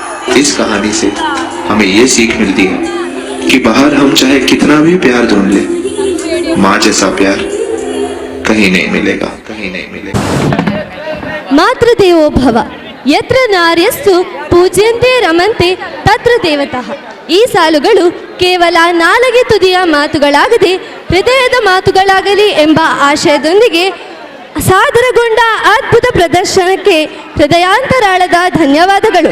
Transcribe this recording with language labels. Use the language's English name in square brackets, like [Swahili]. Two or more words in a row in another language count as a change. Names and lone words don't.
[Hindi] इस कहानी से हमें ये सीख मिलती है कि बाहर हम चाहे कितना भी प्यार ढूंढ ले, माँ जैसा प्यार कहीं नहीं मिलेगा, कहीं नहीं मिलेगा। [Sanskrit] ಮಾತೃದೇವೋ ಭವ ಯತ್ರ ನಾರ್ಯಸ್ತು ಪೂಜ್ಯಂತೆ ರಮಂತೆ ತತ್ರ ದೇವತಃ. [Kannada] ಈ ಸಾಲುಗಳು ಕೇವಲ ನಾಲಿಗೆ ತುದಿಯ ಮಾತುಗಳಾಗದೆ ಹೃದಯದ ಮಾತುಗಳಾಗಲಿ ಎಂಬ ಆಶಯದೊಂದಿಗೆ ಸಾದರಗೊಂಡ ಅದ್ಭುತ ಪ್ರದರ್ಶನಕ್ಕೆ ಹೃದಯಾಂತರಾಳದ ಧನ್ಯವಾದಗಳು.